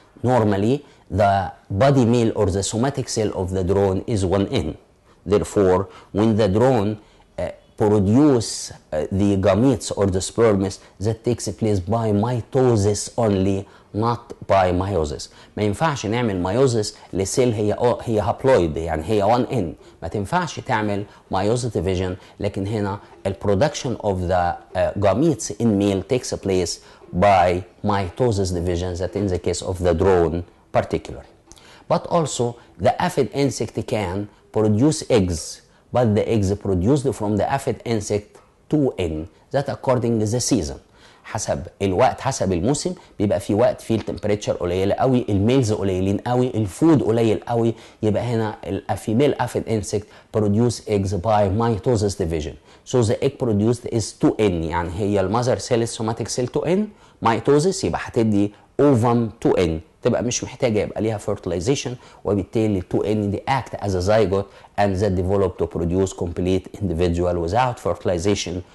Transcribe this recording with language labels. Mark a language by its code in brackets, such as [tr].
[en] Normally, the body male or the somatic cell of the drone is 1N. Therefore, when the drone produce the gametes or the sperms, that takes place by mitosis only, not by meiosis. [ar] ما ينفعش نعمل meiosis لسيل هي هابلويد، يعني هي 1N. ما تنفعش تعمل meiosis division. لكن هنا [en] production of the gametes in male takes place by mitosis division, that in the case of the drone particularly. But also the aphid insect can produce eggs, but the eggs produced from the aphid insect 2N, that according to the season. [ar] حسب الوقت، حسب الموسم، بيبقى في وقت فيه التمبريتشر قليله قوي، الميلز قليلين قوي، الفود قليل قوي، يبقى هنا الفيميل [en] aphid insect produce eggs by mitosis division. So the egg produced is 2N، [ar] يعني هي المذر سيل السوماتيك سيل 2N، mitosis يبقى هتدي ovum 2N. تبقى مش محتاجه يبقى ليها [en] fertilization، [ar] وبالتالي ال 2N دي [en] act as a zygote and that develop to produce complete individual without fertilization.